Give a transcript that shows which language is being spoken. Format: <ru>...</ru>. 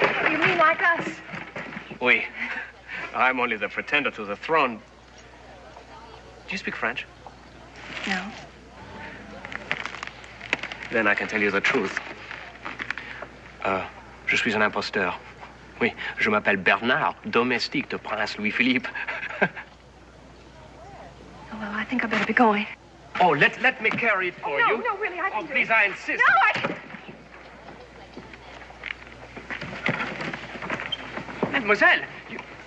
<en>You mean like us?</en> <fr>Oui.</fr> <en>I'm only the pretender to the throne. Do you speak French? No. Then I can tell you the truth.</en> <fr>Je suis un imposteur. Oui, je m'appelle Bernard, domestique de Prince Louis-Philippe.</fr> <en>Oh, well, I think I better be going. Oh, let me carry it for you. No, really, I can do please, it. I insist. No, Mademoiselle, you...</en>